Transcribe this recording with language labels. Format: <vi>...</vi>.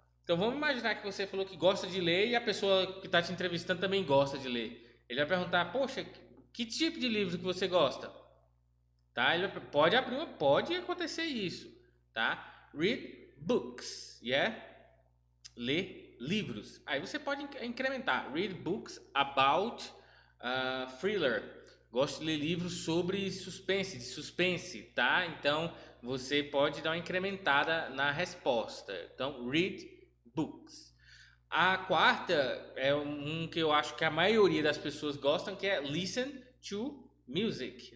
<pt>Então vamos imaginar que você falou que gosta de ler e a pessoa que está te entrevistando também gosta de ler. Ele vai perguntar, poxa, que tipo de livro que você gosta? Tá? Pode acontecer isso, tá?</pt> <en>Read books, yeah?</en> <pt>Ler livros. Aí você pode incrementar.</pt> <en>Read books about thriller.</en> <pt>Gosto de ler livros sobre suspense, de suspense, tá? Então você pode dar uma incrementada na resposta. Então,</pt> <en>read books.</en> <pt>A quarta é um que eu acho que a maioria das pessoas gostam, que é</pt> <en>listen to music.</en>